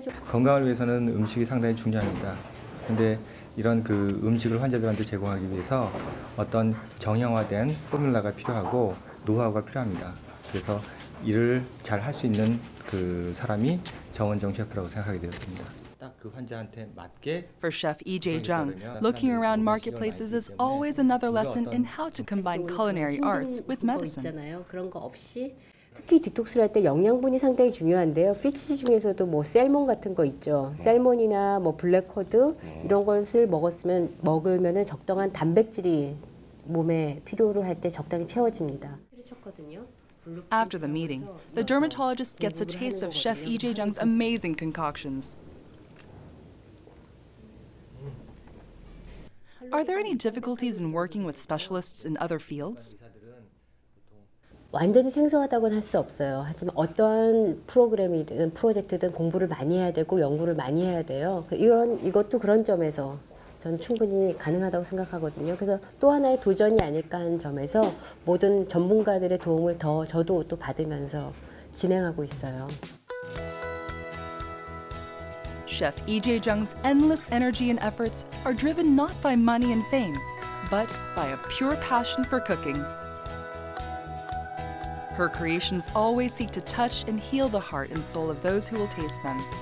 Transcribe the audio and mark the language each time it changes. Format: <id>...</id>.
<ko>건강을 위해서는 음식이 상당히 중요합니다. 근데 이런 그 음식을 환자들한테 제공하기 위해서 어떤 정형화된 포뮬라가 필요하고 노하우가 필요합니다. 그래서 일을 잘 할 수 있는 그 사람이 정은정 셰프라고 생각하게 되었습니다. 딱 그 환자한테 맞게.</ko> <en>For Chef Jeong, looking around marketplaces is always another lesson in how to combine culinary arts with medicine.</en> <ko>그런 거 없이 특히 디톡스를 할 때 영양분이 상당히 중요한데요. 피쉬 중에서도 뭐 셀몬 같은 거 있죠. 셀몬이나 뭐 블랙코드 이런 것을 먹으면은 적당한 단백질이 몸에 필요로 할 때 적당히 채워집니다.</ko> <en>After the meeting, the dermatologist gets a taste of Chef Jeong's amazing concoctions. Are there any difficulties in working with specialists in other fields?</en> <ko>완전히 생소하다고는 할 수 없어요. 하지만 어떤 프로그램이든 프로젝트든 공부를 많이 해야 되고 연구를 많이 해야 돼요. 이것도 그런 점에서 저는 충분히 가능하다고 생각하거든요. 그래서 또 하나의 도전이 아닐까 하는 점에서 모든 전문가들의 도움을 저도 또 받으면서 진행하고 있어요.</ko> <en>Chef Jeong's endless energy and efforts are driven not by money and fame, but by a pure passion for cooking. Her creations always seek to touch and heal the heart and soul of those who will taste them.</en>